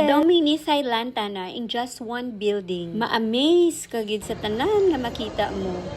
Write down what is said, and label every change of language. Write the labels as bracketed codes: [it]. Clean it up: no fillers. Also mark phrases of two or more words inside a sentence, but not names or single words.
[hil] Daw mini Thailand tana [en] in just one building. [hil] Ma-amaze kagid sa tanan nga makita mo.